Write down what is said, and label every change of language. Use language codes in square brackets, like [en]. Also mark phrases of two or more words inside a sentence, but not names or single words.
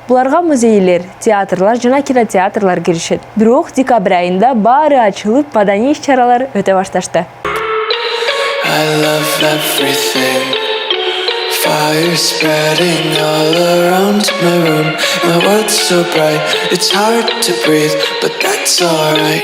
[ky] Буларга музейлер, театрлар жана кинотеатрлар киришет. Бирок декабрь айында баары ачылып, маданий иш-чаралар өтө башташты. [en] I love everything. Fire spreading all around my room. My world's so bright, it's hard to breathe, but that's alright.